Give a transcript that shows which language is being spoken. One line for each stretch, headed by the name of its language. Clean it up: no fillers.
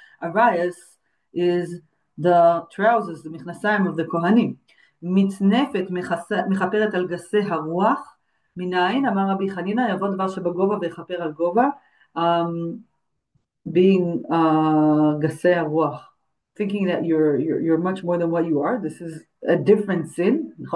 English: Arayas is the trousers, the מכנסיים of the kohanim.
Hebrew: מצנפת מכפרת על גסי הרוח. מנין, אמר רבי חנינא, יבוא דבר שבגובה ויכפר על גובה, being גסי הרוח.
English: thinking that you're much more than what you are. This is a different sin.